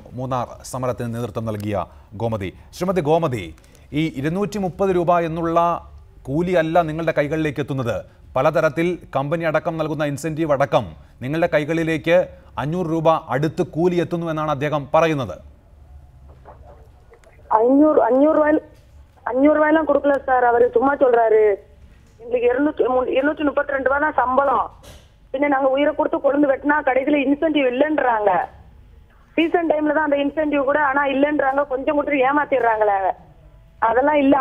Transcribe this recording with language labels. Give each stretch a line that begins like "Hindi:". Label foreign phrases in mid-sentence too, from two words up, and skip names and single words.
Malayalam: മൂന്നാർ സമരത്തിന് നേതൃത്വം നൽകിയ ഗോമതി. ശ്രീമതി ഗോമതി, ഈ 230 രൂപ എന്നുള്ള കൂലിയല്ല നിങ്ങളുടെ കൈകളിലേക്ക് എത്തുന്നത്. പലതരത്തിൽ കമ്പനി അടക്കം നൽകുന്ന ഇൻസെന്റീവ് അടക്കം നിങ്ങളുടെ കൈകളിലേക്ക് 500 രൂപ അടുത്ത് കൂലി എത്തുന്നു എന്നാണ് അദ്ദേഹം പറയുന്നത്.
Tamil: 500 ரூபாயெல்லாம் கொடுக்கல சார். அவரு சும்மா சொல்றாரு. எங்களுக்கு 232 ரூபாய் தான் சம்பளம். பின்ன நாங்க உயிரை கொடுத்து கொண்டு வெட்டினா கடைசியில இன்சென்டிவ் இல்லைன்றாங்க.
English: season timeல
Tamil: தான் அந்த இன்சென்டிவ் கூட ஆனா இல்லைன்றாங்க. கொஞ்சம் கொடுத்து ஏமாத்திடுறாங்களே. அதெல்லாம் இல்ல.